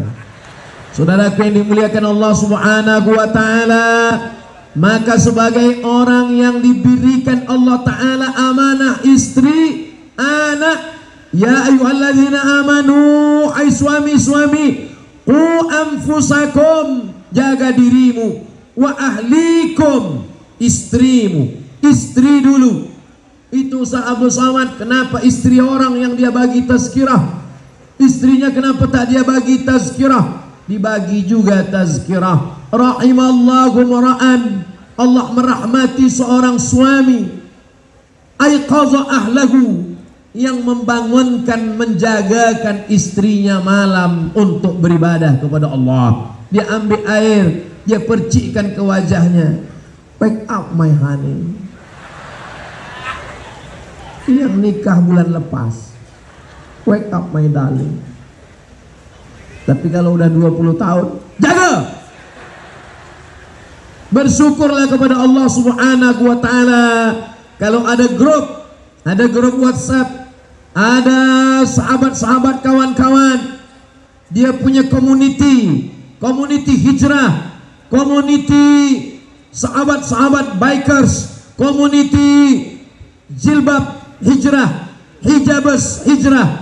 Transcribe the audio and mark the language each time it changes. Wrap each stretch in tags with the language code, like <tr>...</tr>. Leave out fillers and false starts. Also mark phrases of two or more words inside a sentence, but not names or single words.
<id>Saudaraku yang dimuliakan Allah</id> <ar>سبحانه وتعالى,</ar> <id>maka sebagai orang yang diberikan Allah Ta'ala amanah istri, anak,</id> <ar>يا أيها الذين آمنوا,</ar> <id>hai suami-suami,</id> <ar>قوا أنفسكم,</ar> <id>jaga dirimu, wa ahlikum, istrimu, istri dulu. Itu Ustadz Abdul Somad. Kenapa istri orang yang dia bagi tazkirah, istrinya kenapa tak dia bagi tazkirah? Dibagi juga tazkirah.</id> <ar>رحم الله امرأ,</ar> <id>Allah merahmati seorang suami,</id> <ar>أيقظ أهله,</ar> <id>yang membangunkan, menjagakan istrinya malam untuk beribadah kepada Allah. Dia ambil air, dia percikkan ke wajahnya.</id> <en>Wake up my honey.</en> <id>Yang nikah bulan lepas,</id> <en>wake up my darling.</en> <id>Tapi kalau udah 20 tahun, jaga. Bersyukurlah kepada Allah</id> <ar>سبحانه وتعالى.</ar> <id>Kalau ada grup WhatsApp, ada sahabat-sahabat, kawan-kawan, dia punya community hijrah, community sahabat-sahabat bikers, community jilbab hijrah, hijabers hijrah.</id>